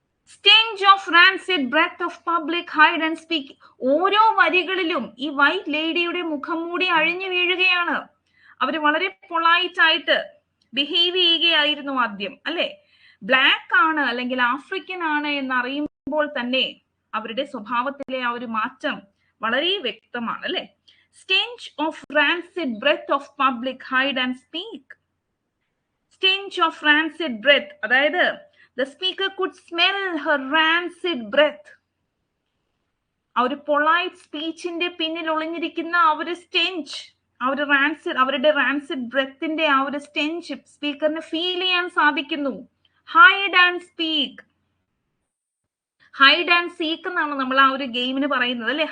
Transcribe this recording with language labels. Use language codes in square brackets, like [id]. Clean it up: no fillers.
[en] stench of rancid breath of public hide and speak, [ml] ഓരോ വരികളിലും ഈ white ലേഡിയുടെ മുഖം മൂടി അഴിഞ്ഞു വീഴുകയാണ്. അവര് വളരെ പൊളൈറ്റ് ആയിട്ട് ബിഹേവ് ചെയ്യുകയായിരുന്നു ആദ്യം അല്ലെ. ബ്ലാക്ക് ആണ് അല്ലെങ്കിൽ ആഫ്രിക്കൻ ആണ് എന്നറിയുമ്പോൾ തന്നെ അവരുടെ സ്വഭാവത്തിലെ ആ ഒരു മാറ്റം വളരെ വ്യക്തമാണ് അല്ലെ. [en] stench of rancid breath of public hide and speak, stench of rancid breath, അതായത് the speaker could smell her rancid breath. [ml] ആ ഒരു പൊളൈറ്റ് സ്പീച്ചിന്റെ പിന്നിൽ ഒളിഞ്ഞിരിക്കുന്ന ആ ഒരു സ്റ്റെഞ്ച്, ആ ഒരു റാൻസിഡ്, അവരുടെ റാൻസിഡ് ബ്രെത്തിന്റെ ആ ഒരു സ്റ്റെഞ്ച് സ്പീക്കറിന് ഫീൽ ചെയ്യാൻ സാധിക്കുന്നു. Hide and speak, hide and seek എന്നാണ് നമ്മൾ ആ ഒരു ഗെയിമിന് പറയുന്നത് അല്ലെ.